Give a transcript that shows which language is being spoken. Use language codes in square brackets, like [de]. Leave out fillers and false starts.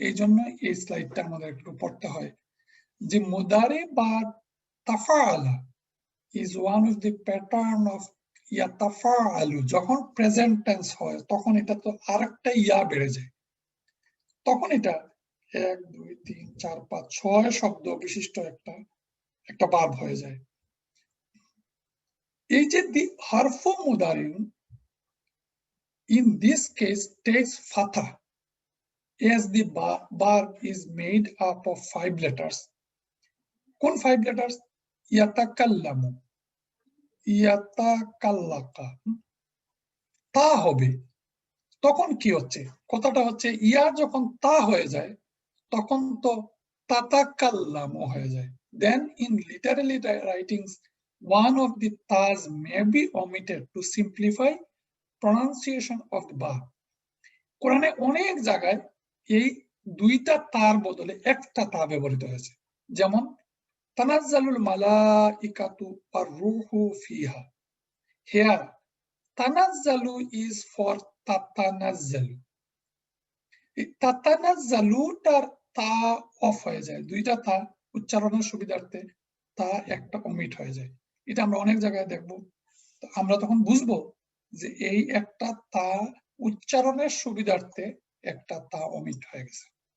[bn] এই জন্য এই স্লাইডটা আমাদের একটু পড়তে হয় যে মুদারি বা তাফাআলা [en] is one of the pattern of [bn] ইয়াতাফাআলু। যখন প্রেজেন্ট টেন্স হয় তখন এটা তো আরেকটা ইয়া বেড়ে যায়, তখন এটা 1 2 3 4 5 6 শব্দ বিশিষ্ট একটা ভার্ব হয়ে যায়। এই যে দি হারফু মুদারি [en] in this case takes fatha as the verb is made up of 5 letters. [bn] কোন [en] 5 letters? [bn] ইয়াতাকাল্লামু, ইয়াতাকাল্লাকা, তা হবে। তখন কি হচ্ছে? কথাটা হচ্ছে ইয়া যখন তা হয়ে যায় তখন তো তাতাকাল্লামু হয়ে যায়। [en] Then in literary writings one of the tas may be omitted to simplify pronunciation of the verb. [bn] কোরআনে অনেক জায়গায় এই দুইটা তার বদলে একটা তা ব্যবহৃত হয়েছে। [ar] যেমন তানাজ্জালুল মালাইকাতু ওয়ার রূহু ফিহা। [en] Here তানাজ্জালু is for তাতানাজ্জালু। [bn] তাতানাজ্জালুটার তা অফ হয়ে যায়, দুইটা তা উচ্চারণের সুবিধার্থে তা একটা অমিট হয়ে যায়। এটা আমরা অনেক জায়গায় দেখব, আমরা তখন বুঝবো যে এই একটা তা উচ্চারণের সুবিধার্থে একটা তা অমিট হয়ে গেছে।